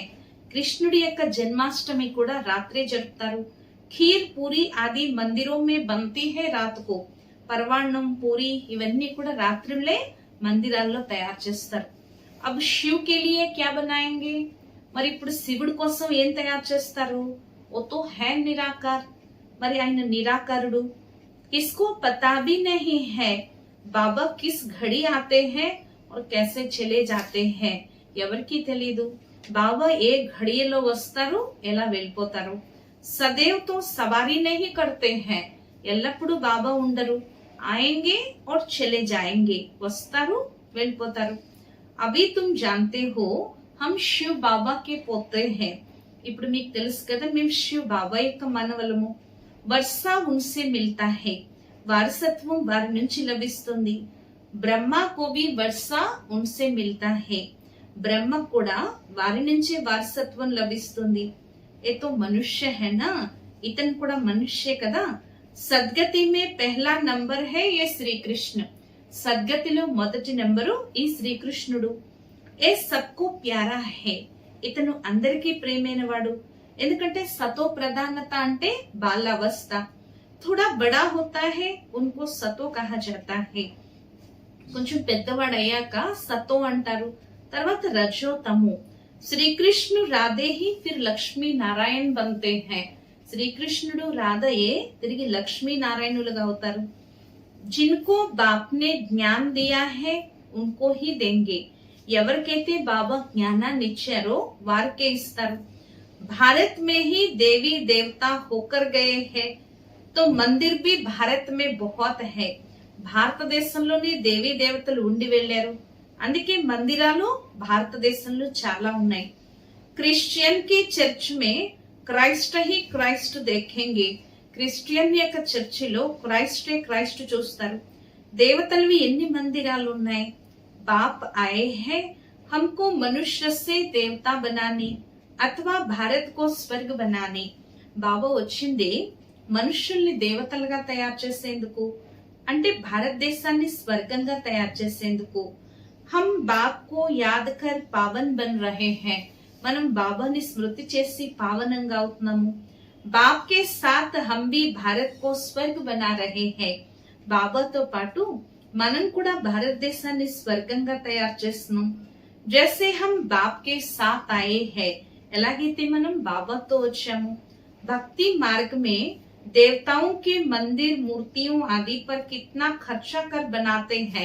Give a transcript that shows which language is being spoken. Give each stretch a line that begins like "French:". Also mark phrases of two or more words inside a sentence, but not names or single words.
Telugu: కృష్ణుడి యొక్క జన్మాష్టమి కూడా రాత్రే జరుపుతారు.
Hindi: खीर पूरी आदि मंदिरों में बनती है रात को.
Telugu: పరవాన్నం పూరి ఇవన్నీ కూడా రాత్రులే మందిరాల్లో తయారు చేస్తారు.
Hindi: अब शिव के लिए क्या बनाएंगे.
Telugu: మరి ఇప్పుడు శివుడి కోసం ఏం తయారు చేస్తారు.
Hindi: वो तो है निराकार,
Telugu: మరి ఆయన నిరాకారుడు.
Hindi: किसको पता भी नहीं है बाबा किस घड़ी आते हैं और कैसे चले जाते हैं.
Telugu: ఎవరికి తెలీదు బాబా ఏ ఘడియలో వస్తారు, ఎలా వెళ్ళిపోతారు.
Hindi: सदैव तो सवारी नहीं करते हैं.
Telugu: ఎల్లప్పుడూ బాబా ఉండరు.
Hindi: ఆయేంగే और चले जाएंगे.
Telugu: వస్తారు వెళ్ళిపోతారు.
Hindi: अभी तुम जानते हो हम शिव బాబా के పోతే हैं.
Telugu: ఇప్పుడు మీకు తెలుసు కదా మేము శివ్ బాబా యొక్క మనవలము.
Hindi: वर्सा उनसे मिलता है.
Telugu: వారసత్వం వారి నుంచి లభిస్తుంది.
Hindi: ब्रह्मा को भी वर्सा उनसे मिलता है.
Telugu: బ్రహ్మ కూడా వారి నుంచే వారసత్వం లభిస్తుంది.
Hindi: ये तो मनुष्य है ना,
Telugu: ఇతను కూడా మనుష్యే కదా.
Hindi: सद्गति में पहला नंबर है ये श्रीकृष्ण.
Telugu: సద్గతిలో మొదటి నంబరు ఈ శ్రీకృష్ణుడు.
Hindi: ये सबको प्यारा है.
Telugu: ఇతను అందరికీ ప్రేమైన వాడు. ఎందుకంటే సతో ప్రధానత అంటే బాలావస్థ.
Hindi: थोड़ा बड़ा होता है उनको सतो कहा जाता है.
Telugu: కొంచెం పెద్దవాడయ్యాక సతో అంటారు, తర్వాత రజో తమో.
Hindi: श्रीकृष्ण राधे ही फिर लक्ष्मी नारायण बनते हैं.
Telugu: శ్రీకృష్ణుడు రాధయే తిరిగి లక్ష్మీ నారాయణులుగా అవుతారు.
Hindi: जिनको बाप ने ज्ञान दिया है उनको ही देंगे.
Telugu: ఎవరికైతే బాబా జ్ఞానాన్ని ఇచ్చారో వారికే ఇస్తారు.
Hindi: भारत में ही देवी देवता होकर गए हैं तो मंदिर भी भारत में बहुत है.
Telugu: భారతదేశంలోనే దేవీ దేవతలు ఉండి వెళ్ళారు, అందుకే మందిరాలు భారతదేశంలో చాలా ఉన్నాయి.
Hindi: क्रिश्चियन की चर्च में क्राइस्ट ही क्राइस्ट देखेंगे.
Telugu: క్రిస్టియన్ యొక్క చర్చిలో క్రైస్టే క్రైస్ట్ చూస్తారు. దేవతలవి ఎన్ని మందిరాలు ఉన్నాయి.
Hindi: बाप आए हैं हमको मनुष्य से देवता बनाने अथवा भारत को स्वर्ग बनाने.
Telugu: బాబా వచ్చింది మనుషుల్ని దేవతలుగా తయారు చేసేందుకు, అంటే భారతదేశాన్ని స్వర్గంగా తయారు చేసేందుకు.
Hindi: हम बाप को याद कर पावन बन रहे हैं.
Telugu: మనం బాబాని స్మృతి చేసి పావనంగా అవుతున్నాము.
Hindi: बाप के साथ हम भी भारत को स्वर्ग बना रहे हैं.
Telugu: బాబాతో పాటు మనం కూడా భారతదేశాన్ని స్వర్గంగా తయారు చేస్తున్నాం.
Hindi: जैसे हम बाप के साथ आए हैं.
Telugu: ఎలాగైతే మనం బాబాతో వచ్చాము.
Hindi: भक्ति मार्ग में దేవతాओं के मंदिर मूर्तियों आदि पर कितना खर्चा कर बनाते हैं.